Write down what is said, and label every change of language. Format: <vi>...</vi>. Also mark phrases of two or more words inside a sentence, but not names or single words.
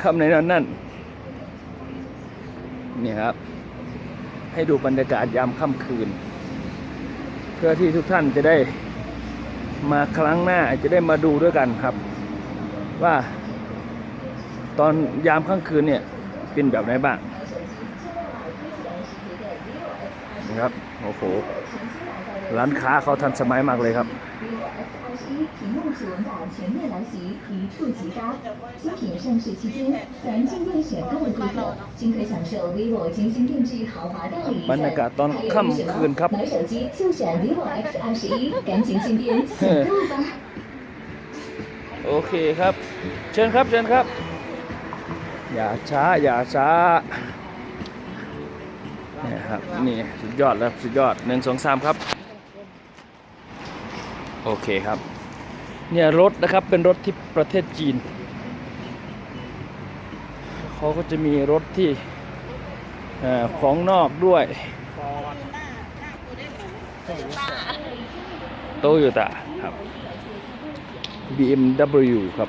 <th>ค่ำไหนนอนนั่นนี่ครับให้ดูบรรยากาศยามค่ำคืนเพื่อที่ทุกท่านจะได้มาครั้งหน้าจะได้มาดูด้วยกันครับว่าตอนยามค่ำคืนเนี่ยเป็นแบบไหนบ้างนะครับโอ้โหร้านค้าเขาทันสมัยมากเลยครับ</th> <zh>屏幕指纹版全面来袭，一触即发。新品上市期间，凡进店选购的顾客均可享受 vivo 精心定制豪华代理</zh> <th>บรรยากาศตอนค่ำคืนครับ</th> <zh>买手机就选 vivo X21，赶紧进店选购吧。</zh> <th>โอเคครับเชิญครับเชิญครับอย่าช้าอย่าช้านี่ครับนี่สุดยอดแล้วสุดยอด1 2 3ครับ โอเคครับเนี่ยรถนะครับเป็นรถที่ประเทศจีนเขาก็จะมีรถที่ของนอกด้วยโตโยต้าครับ BMW ครับ</th>